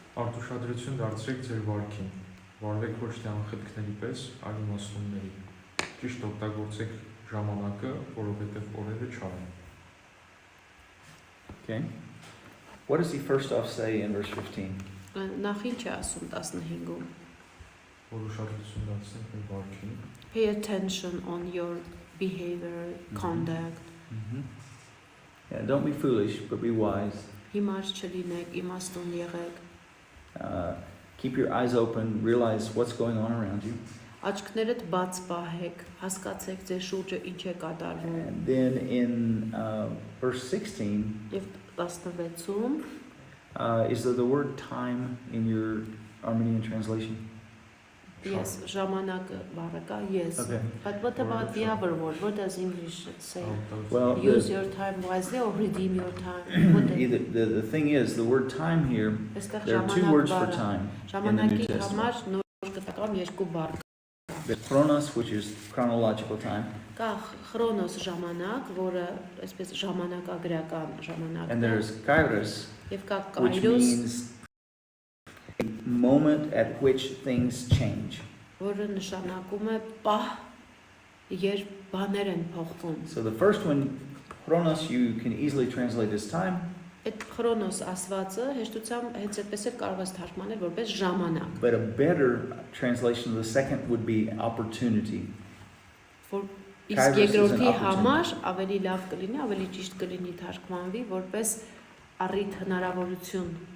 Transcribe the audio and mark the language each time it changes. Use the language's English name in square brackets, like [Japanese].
[Armenian] Արտուշադրություն դարձրեք ձեր վարքին, վարվեք ոչ թե անխտքների պես, այլ իմաստունների։ Ճիշտ օգտագործեք ժամանակը, որովհետև օրերը չար են։ [English] Okay? What does he first off say in verse 15? [Armenian] Նախ ինչ է ասում 15-ում։ Որ ուշադրություն դարձնեք մեր վարքին։ [English] Pay attention on your behavior, conduct. Mm-hmm. Yeah, don't be foolish, but be wise. [Armenian] Հիմար չլինեք, իմաստուն եղեք։ [English] Keep your eyes open, realize what's going on around you. [Armenian] Աչքներդ բաց պահեք, հասկացեք ձեր շուրջը ինչ է կատարվում։ [English] And then in verse 16, [Armenian] Եվ 16-ում [English] is there the word time in your Armenian translation? [Armenian] yes, ժամանակը բառը կա, yes. [English] Okay. But what about the other word? What does English say? Well, Use your time wisely or redeem your time? What the thing is, the word time here, [Armenian] Այստեղ [English] there are two [Armenian] ժամանակ [English] words for [Armenian] բառը։ [English] time in the New [Armenian] Ժամանակի [English] Testament. [Armenian] համար նոր կտակամ երկու բառ կա։ [English] The chronos, which is chronological time, [Armenian] Կա քրոնոս ժամանակ, որը այսպես ժամանակագրական ժամանակն [English] and [Armenian] է, [English] there's kairos, [Armenian] եւ կա [English] which [Armenian] կայրոս, [English] means a moment at which things change. [Armenian] որը նշանակում է պահ, երբ բաներ են փոխվում։ [English] So the first one, chronos, you can easily translate as time, [Armenian] Այդ քրոնոս ասվածը հեշտությամբ հենց այդպես էլ կարող ես թարգմանել որպես ժամանակ։ [English] but a better translation of the second would be opportunity. [Armenian] Որ իսկ [English] Kairos is an [Armenian] երկրորդի [English] opportunity. [Armenian] համար ավելի լավ կլինի, ավելի ճիշտ կլինի թարգմանվի որպես առիթ հնարավորություն։